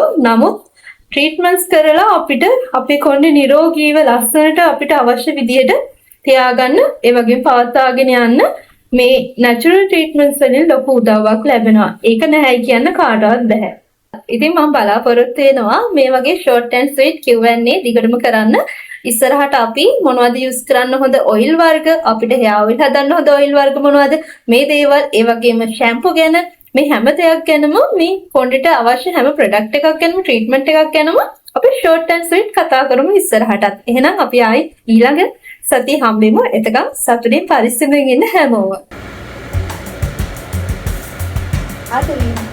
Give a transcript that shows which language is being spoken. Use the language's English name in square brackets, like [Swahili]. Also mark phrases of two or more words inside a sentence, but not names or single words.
[Sinhala] නමුත් ට්‍රීට්මන්ට්ස් කරලා අපිට අපේ කොණ්ඩේ නිරෝගීව ලස්සනට අපිට අවශ්‍ය විදියට තියාගන්න ඒ වගේම පවත්වාගෙන යන්න මේ [English] natural treatments [Sinhala] වලින් ලොකු උදව්වක් ලැබෙනවා. ඒක නැහැයි කියන්න කාටවත් බෑ. ඉතින් මම බලාපොරොත්තු වෙනවා මේ වගේ [English] short and sweet Q&A [Sinhala] දිගටම කරන්න. ඉස්සරහට අපි මොනවද යූස් කරන්න හොඳ ඔයිල් වර්ග, අපිට [English] hair oil [Sinhala] හදන්න හොඳ ඔයිල් වර්ග මොනවද? මේ දේවල් ඒ වගේම shampoo ගැන මේ හැම දෙයක් ගැනම මේ කොණ්ඩේට අවශ්‍ය හැම ප්‍රොඩක්ට් එකක් ගැනම ට්‍රීට්මන්ට් එකක් ගැනම අපි [English] short and sweet [Sinhala] කතා කරමු ඉස්සරහටත්. එහෙනම් අපි ආයි ඊළඟ සතිය හම්බෙමු. එතකන් සතුටින් පරිස්සමෙන් ඉන්න හැමෝම. ආතලි.